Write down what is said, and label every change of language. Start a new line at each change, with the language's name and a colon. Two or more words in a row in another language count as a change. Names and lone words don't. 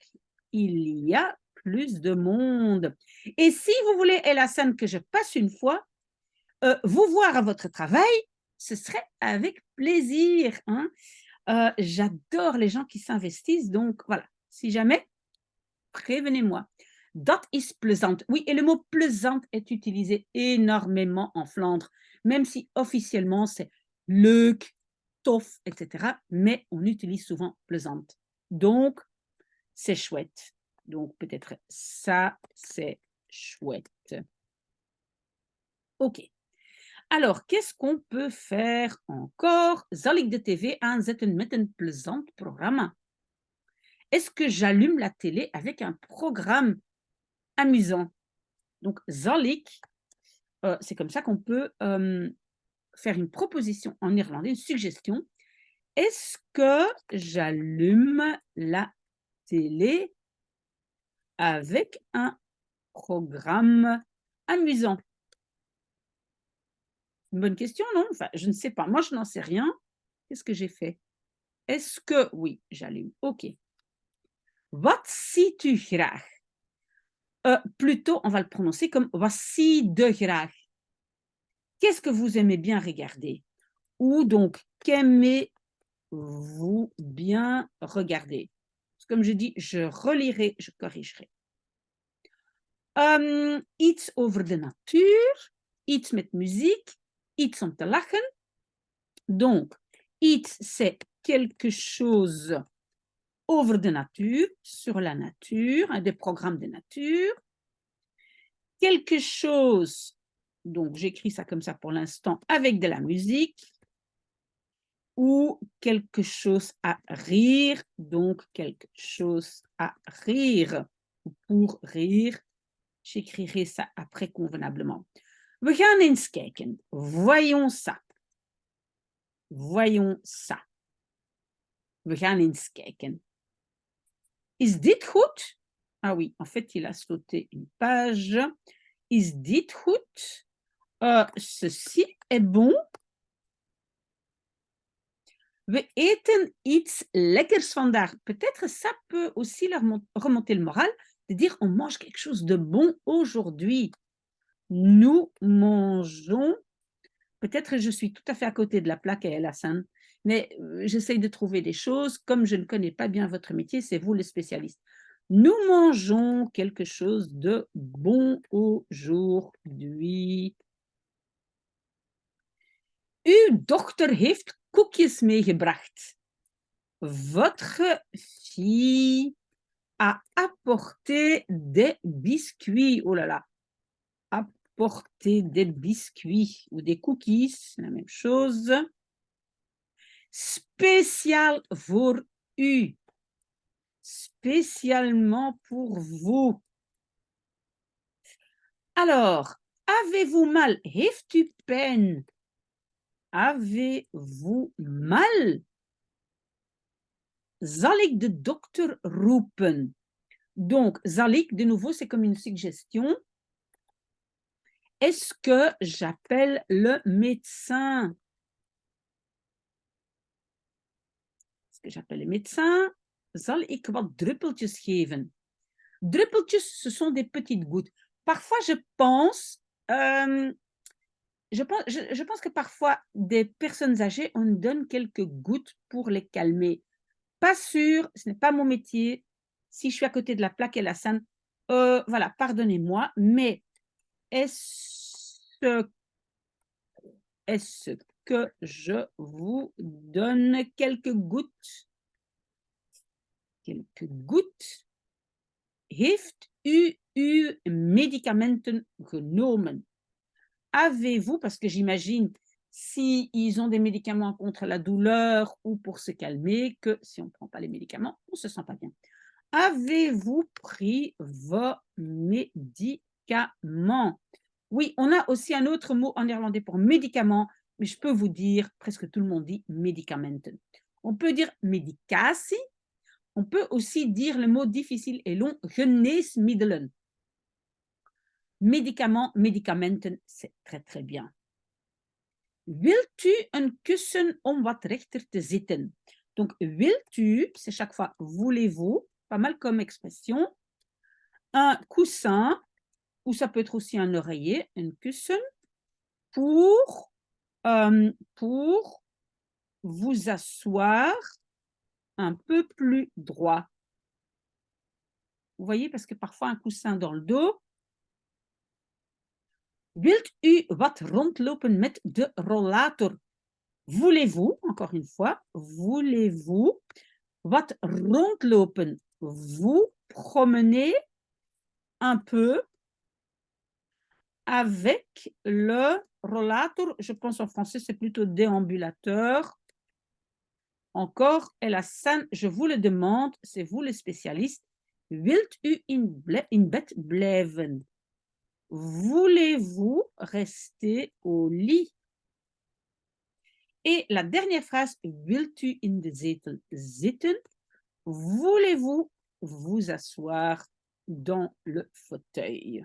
French: Il y a plus de monde. Et si vous voulez, Elassan, que je passe une fois, vous voir à votre travail, ce serait avec plaisir. Hein? J'adore les gens qui s'investissent. Donc, voilà, si jamais, prévenez-moi.
Dutch: Dat is plezant.
French: Oui, et le mot plezant est utilisé énormément en Flandre, même si officiellement c'est
Dutch: leuk, tof,
French: etc. Mais on utilise souvent plezante. Donc, c'est chouette. Donc, peut-être ça, c'est chouette. OK. Alors, qu'est-ce qu'on peut faire encore?
Dutch: Zal ik de tv aanzetten met een plezant programma?
French: Est-ce que j'allume la télé avec un programme amusant? Donc,
Dutch: zal ik,
French: c'est comme ça qu'on peut faire une proposition en néerlandais, une suggestion. Est-ce que j'allume la télé avec un programme amusant? Une bonne question, non? Enfin, je ne sais pas. Moi, je n'en sais rien. Qu'est-ce que j'ai fait? Est-ce que oui, j'allume. OK.
Dutch: Wat ziet u graag?
French: Plutôt, on va le prononcer comme
Dutch: wat zie de graag.
French: Qu'est-ce que vous aimez bien regarder? Ou donc, qu'aimez-vous bien regarder? Comme je dis, je relirai, je corrigerai.
Dutch: Iets over de natuur, iets met muziek, iets om te lachen.
French: Donc, iets, c'est quelque chose
Dutch: over de nature,
French: sur la nature, des programmes de nature. Quelque chose, donc j'écris ça comme ça pour l'instant, avec de la musique. Ou quelque chose à rire, donc quelque chose à rire. Pour rire, j'écrirai ça après convenablement.
Dutch: We gaan eens kijken.
French: Voyons ça. Voyons ça.
Dutch: We gaan eens kijken. Is dit goed?
French: Ah oui, en fait, il a sauté une page.
Dutch: Is dit goed?
French: Ceci est bon.
Dutch: We eten iets lekkers vandaag.
French: Peut-être ça peut aussi leur remonter le moral, de dire on mange quelque chose de bon aujourd'hui. Nous mangeons, peut-être je suis tout à fait à côté de la plaque à El Hassan, mais j'essaye de trouver des choses. Comme je ne connais pas bien votre métier, c'est vous le spécialiste. Nous mangeons quelque chose de bon aujourd'hui.
Dutch: Uw dochter heeft koekjes meegebracht.
French: Votre fille a apporté des biscuits. Oh là là. Apporter des biscuits ou des cookies, c'est la même chose.
Dutch: Spécial voor u.
French: Spécialement pour vous. Alors, avez-vous mal?
Dutch: Heeft u pijn?
French: Avez-vous mal?
Dutch: Zal ik de dokter roepen?
French: Donc,
Dutch: zal ik,
French: de nouveau, c'est comme une suggestion. Est-ce que j'appelle le médecin? Est-ce que j'appelle le médecin?
Dutch: Zal ik wat druppeltjes geven? Druppeltjes,
French: ce sont des petites gouttes. Parfois, je pense que parfois, des personnes âgées, on donne quelques gouttes pour les calmer. Pas sûr, ce n'est pas mon métier. Si je suis à côté de la plaque El Hassan, voilà, pardonnez-moi, mais est-ce que je vous donne quelques gouttes? Quelques gouttes.
Dutch: Heeft u uw médicamenten genomen?
French: Avez-vous, parce que j'imagine s'ils ont des médicaments contre la douleur ou pour se calmer, que si on ne prend pas les médicaments, on ne se sent pas bien. Avez-vous pris vos médicaments? Oui, on a aussi un autre mot en néerlandais pour médicament, mais je peux vous dire, presque tout le monde dit médicamenten. On peut dire medicatie. On peut aussi dire le mot difficile et long, geneesmiddelen. Médicaments, médicamenten, c'est très très bien.
Dutch: Wilt u een kussen om wat rechter te zitten? Donc, wilt u,
French: c'est chaque fois voulez-vous, pas mal comme expression. Un coussin, ou ça peut être aussi un oreiller, un kussen, pour vous asseoir un peu plus droit. Vous voyez, parce que parfois un coussin dans le dos.
Dutch: Wilt u wat rondlopen met de rollator?
French: Voulez-vous, encore une fois, voulez-vous
Dutch: wat rondlopen?
French: Vous promenez un peu avec le rollator. Je pense en français, c'est plutôt déambulateur. Encore, El Hassan, je vous le demande, c'est vous le spécialiste.
Dutch: Wilt u in bed blijven?
French: Voulez-vous rester au lit? Et la dernière phrase,
Dutch: wilt u in de zetel zitten?
French: Voulez-vous vous asseoir dans le fauteuil?